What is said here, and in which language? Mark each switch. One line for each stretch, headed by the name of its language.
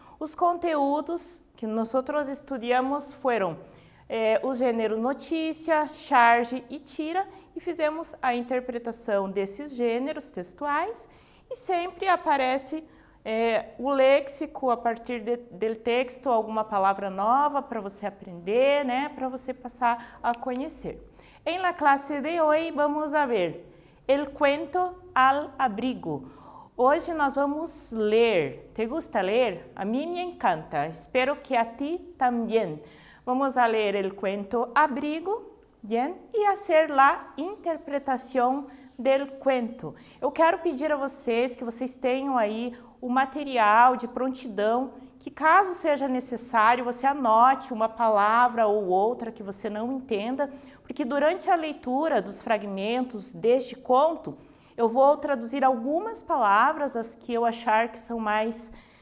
Portuguese: Os conteúdos que nós estudamos foram o gênero notícia, charge e tira e fizemos a interpretação desses gêneros textuais e sempre aparece o léxico a partir do texto, alguma palavra nova para você aprender, né, para você passar a conhecer.
Spanish: Em la clase de hoje vamos a ver el cuento al abrigo.
Portuguese: Hoje nós vamos ler.
Spanish: ¿Te gusta ler?
Portuguese: A mim me encanta. Espero que a ti também.
Spanish: Vamos a ler el cuento abrigo, bien, e hacer la interpretação del cuento.
Portuguese: Eu quero pedir a vocês que vocês tenham aí o material de prontidão, que caso seja necessário, você anote uma palavra ou outra que você não entenda, porque durante a leitura dos fragmentos deste conto, eu vou traduzir algumas palavras, as que eu achar que são mais